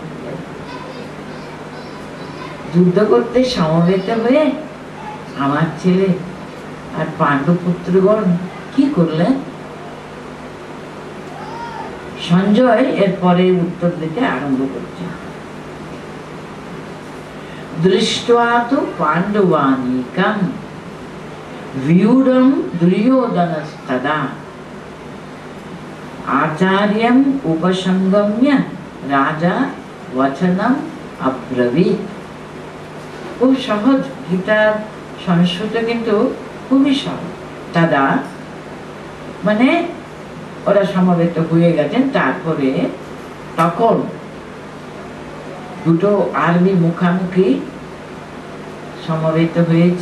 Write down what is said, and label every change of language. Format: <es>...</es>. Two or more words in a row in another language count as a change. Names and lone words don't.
<bn>যুদ্ধ করতে সমবেত হয়ে আমার ছেলে আর পাণ্ডবপুত্রগণ কি করলেন? সঞ্জয় এরপরে উত্তর দিতে আরম্ভ করছে,</bn> <sa>দৃष्ट्वा तु पाण्डवानीकं व्यूढं दुर्योधनस्तदा आचार्यम् उपसंगम्य राजा वचनम अब्रवीत।</sa> <bn>খুব সহজ, গীতার সংস্কৃত কিন্তু খুবই সহজ। তদা মানে ওরা সমবেত হয়ে গেছেন, তারপরে তখন দুটো আর্মি মুখামুখি সমবেত হয়েছে।</bn>